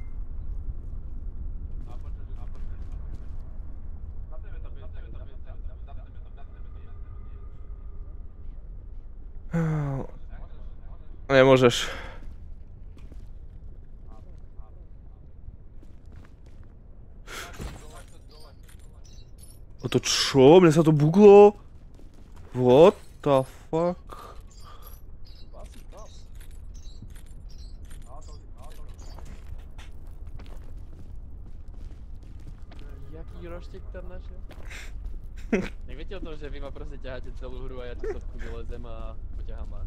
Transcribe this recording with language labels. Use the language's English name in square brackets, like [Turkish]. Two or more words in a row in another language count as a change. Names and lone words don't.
[Slovak] Nemôžeš. O to čo? Mne sa to buglo? [English] What the fuck? [Slovak] Jaký roštek tam našiel? Neviete o tom, že vy ma proste ťaháte celú hru a ja tu sovku vylezem a poťahám vás.